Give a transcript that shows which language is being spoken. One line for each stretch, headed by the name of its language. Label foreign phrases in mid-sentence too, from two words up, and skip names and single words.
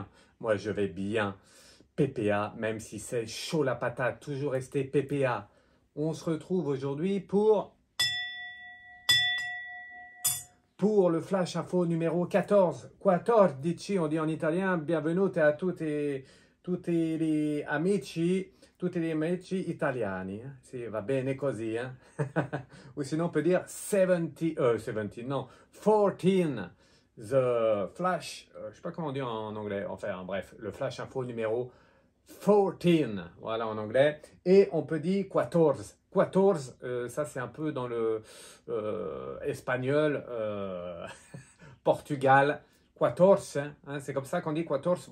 French: Moi, je vais bien. PPA, même si c'est chaud la patate, toujours rester PPA. On se retrouve aujourd'hui pour le Flash Info numéro 14.
Italian: 14, dici,
French: on dit en italien. Bienvenue à
Italian: tutti gli amici, tutti gli amici italiani. Sì, va bene così,
French: hein? Ou sinon on peut dire 70, 70, non, 14. The Flash, je sais pas comment on dit en anglais, enfin bref, le Flash Info numéro 14, voilà en anglais, et on peut dire 14. 14, ça c'est un peu dans le espagnol, Portugal, 14, hein, c'est comme ça qu'on dit 14.